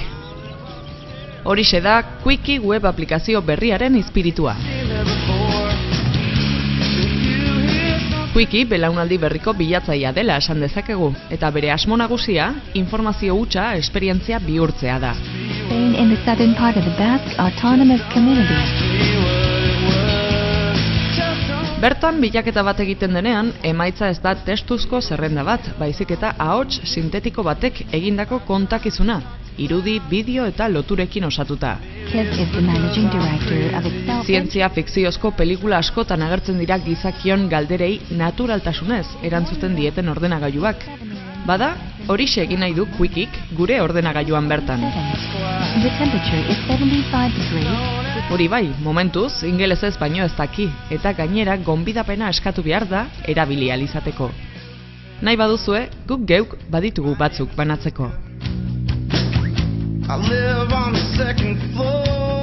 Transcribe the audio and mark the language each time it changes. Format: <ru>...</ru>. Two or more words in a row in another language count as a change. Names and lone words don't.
<eu>Horixe da Quickie web aplikazio berriaren izpiritua. Quickie belaunaldi berriko bilatzailea dela esan dezakegu, eta bere asmo nagusia informazio hutsa esperientzia bihurtzea da.</eu> <en>In the southern part of the Basque Autonomous Community.</en> <eu>Bertan bilaketa bat egiten denean, emaitza ez da testuzko zerrenda bat, baizik eta ahots sintetiko batek egindako kontakizuna, irudi, bideo eta loturekin osatuta. Zientzia fikziozko pelikula askotan agertzen dira gizakion galderei naturaltasunez erantzuten dieten ordenagailuak. Bada, horixe egin nahi du Quickiek gure ordenagailuan bertan. Hori bai, momentuz, ingelesez baino ez daki, eta gainera gonbidapena eskatu behar da erabili ahal izateko. Nahi baduzue, guk geuk baditugu batzuk banatzeko.</eu> <en>I live on the second floor.</en>